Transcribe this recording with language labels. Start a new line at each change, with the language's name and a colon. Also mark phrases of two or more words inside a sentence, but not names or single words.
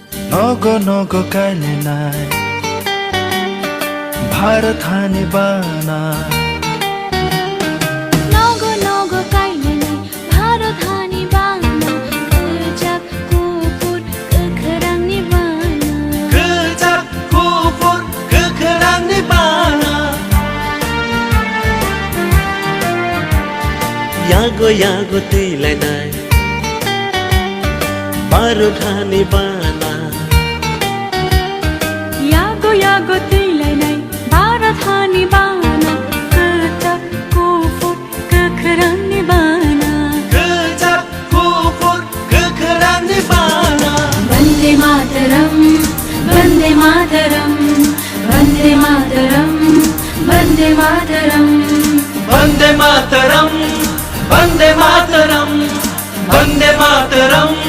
Kok Borok: नगो काले नाय भारत हानि बाना नगो काले नाय भारत हानि बाना kejak kufur kekerang nibana kejak kufur kekerang nibana yago tilai nai भारत हानि बाना yago tilai nai भारत हानि बाना kejak kufur kekerang nibana kejak kufur kekerang nibana
Sanskrit: Vande Mataram Vande Mataram Vande Mataram Vande Mataram Vande Mataram Vande Mataram Vande Mataram